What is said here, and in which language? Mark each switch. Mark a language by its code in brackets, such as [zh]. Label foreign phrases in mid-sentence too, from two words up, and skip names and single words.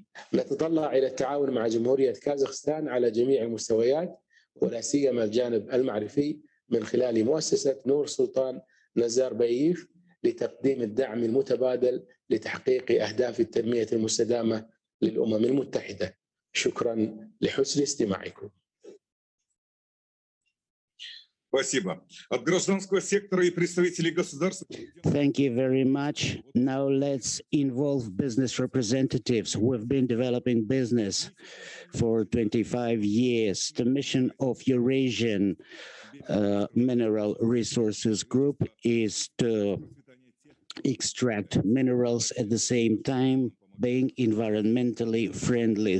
[ar] نتطلع إلى التعاون مع جمهورية كازاخستان على جميع المستويات ولا سيما الجانب المعرفي من خلال مؤسسة نور سلطان نزارباييف لتقديم الدعم المتبادل لتحقيق أهداف التنمية المستدامة للأمم المتحدة. شكرا لحسن استماعكم. [ru] Спасибо. От гражданского сектора и представителей государств. [en] Thank you very much. Now let's involve business representatives. We've been developing business for 25 years. The mission of Eurasian Mineral Resources Group is to extract minerals at the same time being environmentally friendly.